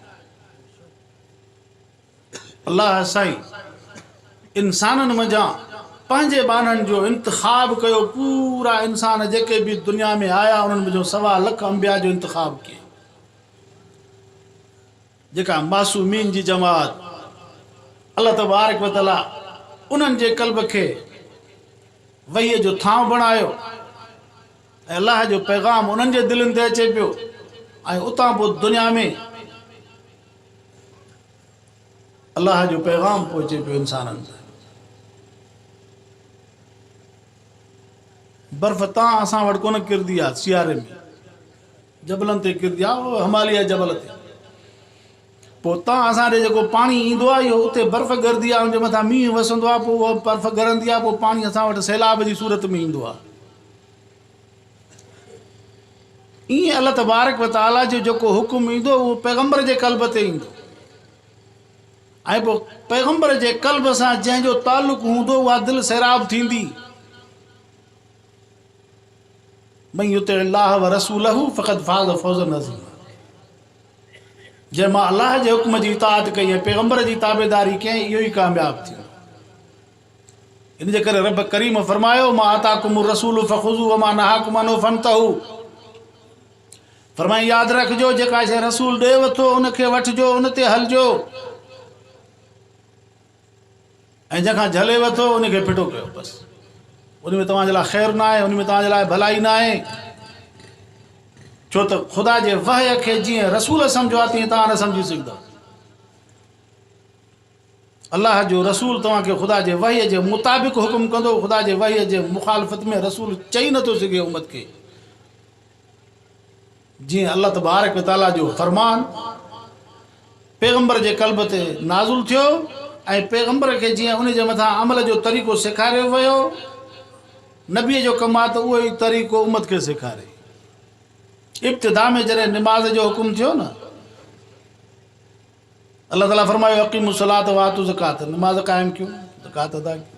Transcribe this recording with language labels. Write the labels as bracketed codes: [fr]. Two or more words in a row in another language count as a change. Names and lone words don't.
[sd] अलाह साईं इंसाननि मंझां पंहिंजे बाननि जो इंतिखाब कयो। पूरा इंसान जेके बि दुनिया में आया उन्हनि मुंहिंजो 1.25 लख अंबिया जो इंतिखाब कयो। जेका मासूमीन जी जमात, [ar] الله تبارك وتعالى [sd] उन्हनि जे क़ल्ब खे वहीअ जो थांव बणायो ऐं अलाह जो पैगाम उन्हनि जे दिलनि ते अचे पियो। ऐं उतां पोइ दुनिया में अलाह जो पैगाम पहुचे पियो इंसाननि ताईं। बर्फ़ तां असां वटि कोन किरंदी आहे, सियारे में जबलनि ते किरंदी आहे, उहो हिमालय जबल ते। पोइ तां असां ॾे जेको पाणी ईंदो आहे इहो उते बर्फ़ ॻरंदी आहे, उनजे मथां मींहुं वसंदो आहे, पोइ उहा बर्फ़ ॻरंदी आहे, पोइ पाणी असां वटि सैलाब जी सूरत में ईंदो आहे। ईअं [ar] الله تبارك وتعالى [sd] जो जेको हुकुम ईंदो उहो पैगंबर जे क़ल्ब ते ईंदो। ऐं पोइ पैगंबर जे क़ल्ब सां जंहिंजो तालुक़ हूंदो उहा दिलि सैराब थींदी। [ar] من يطع الله ورسوله فقد فاز فوزا عظيما. [sd] जंहिं मां अलाह जे हुकुम जी इताअत कई ऐं पैगंबर जी ताबेदारी कयईं, इहो ई कामयाबु थियो। इन जे करे रब करीम फरमायो [ar] ما آتاكم الرسول فخذوه وما نهاكم عنه فانتهوا. [sd] फरमाई यादि रखिजो जेका शइ रसूल ॾेव थो उनखे वठिजो, उन ते हलिजो, ऐं जंहिंखां झले वठो उनखे फिटो कयो। बसि उन में तव्हांजे लाइ ख़ैरु न आहे, उन में तव्हांजे लाइ भलाई न आहे। छो त ख़ुदा जे वहय खे जीअं रसूल सम्झो आहे तीअं तव्हां न सम्झी सघंदव। अलाह जो रसूल तव्हांखे ख़ुदा जे वहय जे मुताबिक़ हुकुम कंदो, ख़ुदा जे वहय जे मुखालफ़त में रसूल चई नथो सघे उम्मत खे। जीअं [ar] الله تبارك وتعالى [sd] जो फरमान पैगंबर जे क़ल्ब ते नाज़ुल थियो ऐं पैगंबर खे जीअं उन जे मथां अमल जो तरीक़ो सेखारियो वियो, नबीअ जो कमु आहे त उहो ई तरीक़ो उम्मत खे सेखारे। इब्तिदा में जॾहिं निमाज़ जो हुकुम थियो न, अल्लाह ताला फरमायो [ar] أقيموا الصلاة وآتوا الزكاة, [sd] निमाज़ क़ाइमु कयूं, ज़कात अदा कयूं।